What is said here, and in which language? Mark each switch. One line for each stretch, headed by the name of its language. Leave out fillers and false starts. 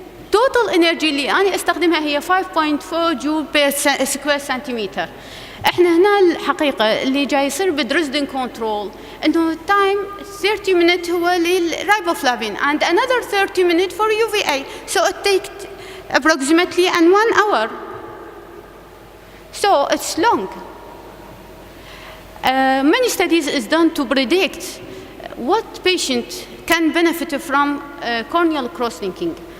English: Total energy
Arabic: اللي أنا أستخدمها هي 5.4 جول
English: per square centimeter.
Arabic: إحنا هنا الحقيقة اللي جاي يصير بدريسدن كنترول إنه التايم 30 minutes هو للرايبوفلافين
English: and another 30 minutes for UVA. So it takes approximately 1 hour. So it's long. Many studies is done to predict what patient can benefit from corneal cross-linking.